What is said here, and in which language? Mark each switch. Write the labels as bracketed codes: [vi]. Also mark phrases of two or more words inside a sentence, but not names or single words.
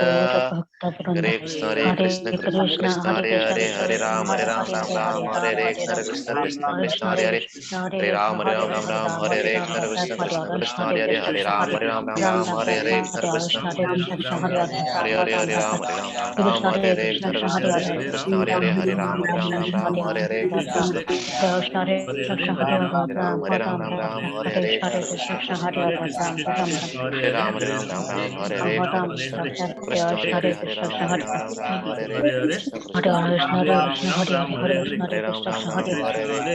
[sa] હરે કૃષ્ણ કૃષ્ણ કૃષ્ણ હરે હરે, હરે રામ રામ રામ હરે હરે, હરે કૃષ્ણ કૃષ્ણ કૃષ્ણ હરે હરે, હરે રામ રામ રામ હરે હરે, હરે કૃષ્ણ કૃષ્ણ કૃષ્ણ હરે હરે, હરે રામ રામ રામ હરે હરે, હરે કૃષ્ણ હરે હરે, હરે રામ રામ રામ હરે હરે, હરે કૃષ્ણ કૃષ્ણ કૃષ્ણ હરે હરે, હરે રામ રામ રામ હરે હરે કૃષ્ણ. Krishna Hare Hare Krishna Hare Hare Ram Rama Hare Rama Ram Ram Rama Hare Hare Hare Hare Krishna Krishna Krishna Hare Hare Krishna Rama Krishna Rama Krishna Hare Hare Hare Ram Hare Ram Ram Ram Ram Hare Ram Hare Ram Rama Krishna Hare Krishna Hare Krishna Hare Hare Hare Krishna Ram Hare Ram Ram Hare Hare Hare Hare Krishna Hare Krishna Krishna Hare Hare Ram Krishna Ram Hare Ram Hare Hare Hare Hare Ram Ram Krishna Ram Hare Hare Krishna